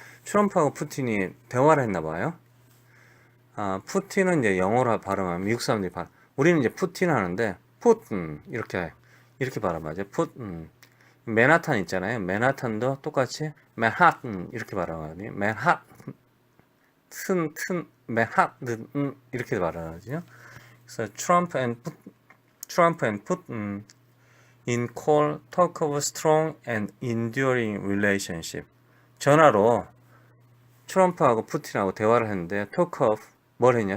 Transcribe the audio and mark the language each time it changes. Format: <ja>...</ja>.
<ko>트럼프하고 푸틴이 대화를 했나 봐요. 푸틴은 이제 영어로 발음하면 미국 사람들이 우리는 이제 푸틴 하는데 푸틴 이렇게 발음하죠. 푸틴. 맨하탄 있잖아요. 맨하탄도 똑같이 맨하튼 이렇게 발음하거든요. 맨하튼 맨하튼 이렇게 발음하죠. 그래서</ko> <en>Trump and Putin in call talk of a strong and enduring relationship.</en> <ko>전화로 트럼프하고 푸틴하고 대화를 했는데</ko> <en>talk of</en> <ko>뭘 했냐?</ko>